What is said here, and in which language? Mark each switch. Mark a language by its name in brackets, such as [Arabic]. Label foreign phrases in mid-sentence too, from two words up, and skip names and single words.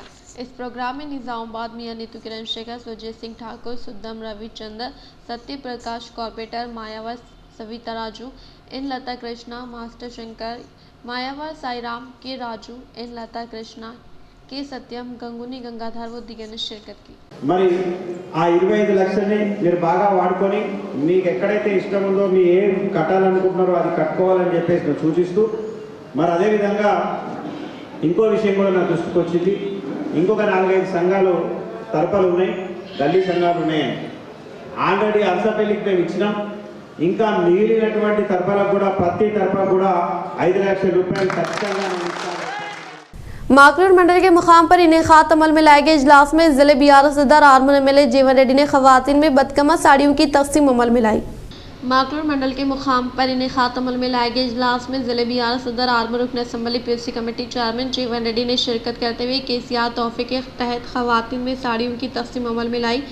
[Urdu] اس پروگرام میں نظام آباد میاں نیتو کرن شیکھر، سوجیت سنگھ ٹھاکر، سدھم روی چندر، ستیہ پرکاش کارپوریٹر مایاور سویتا راجو، این لتا کرشنا، ماسٹر شنکر، مایاور سائی رام، کے راجو، این لتا کرشنا، کے ستیم، گنگونی గంగాధర్ دیگر نے شرکت کی۔ [Telugu] మరి ఆ 25 లక్షల్ని మీరు బాగా వాడుకొని మీకు ఎక్కడైతే ఇష్టం ఉందో మీ ఏం కట్టాలనుకుంటున్నారో అది కట్టుకోవాలని చెప్పేసి సూచిస్తూ మరి అదేవిధంగా ఇంకో విషయం కూడా నా దృష్టికి వచ్చింది। ఇంకొక 4-5 సంఘాలు తరపులు ఉన్నాయి, గల్లీ సంఘాలు ఉన్నాయి। ఆల్రెడీ అరసపల్లికి మేము ఇచ్చినాం, ఇంకా మిగిలినటువంటి తరపులకు కూడా ప్రతి తరపుకు కూడా 5 లక్షల రూపాయలు ఖచ్చితంగా ఇస్తాం। [Urdu] ماکلور منڈل کے مقام پر انعقاد عمل میں لائے گئے اجلاس میں ضلع BRS صدر آرمور MLA جیون ریڈی نے خواتین میں بتکما ساڑیوں کی تقسیم عمل میں لائی. ماکلور منڈل کے مقام پر انعقاد عمل میں لائے گئے اجلاس میں ضلع BRS صدر آرمور رکن اسمبلی [English] PFC committee chairman [Urdu] جیون ریڈی نے شرکت کرتے ہوئے KCR تحفے کے تحت خواتین میں ساڑیوں کی تقسیم عمل میں لائی.